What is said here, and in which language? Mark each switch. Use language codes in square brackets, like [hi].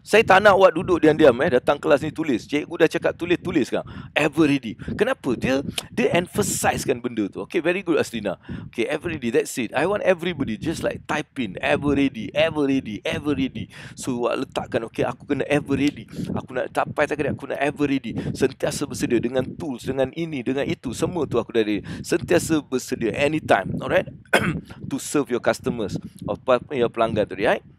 [ms] Saya tak nak awak duduk diam-diam datang kelas ni tulis. Cikgu dah cakap tulis sekarang. Ever ready. Kenapa? Dia emphasizekan benda tu. [en] Okay, very good Aslina. Okay, ever ready. That's it. I want everybody just like type in ever ready, ever ready, ever ready. [ms] So awak letakkan, okay, aku kena ever ready. Aku nak capai target, aku nak ever ready. Sentiasa bersedia dengan tools, dengan ini, dengan itu. Semua tu aku dah ready. Sentiasa bersedia anytime. Alright? [en] To serve your customers or your [ms] pelanggan tu, [en] right?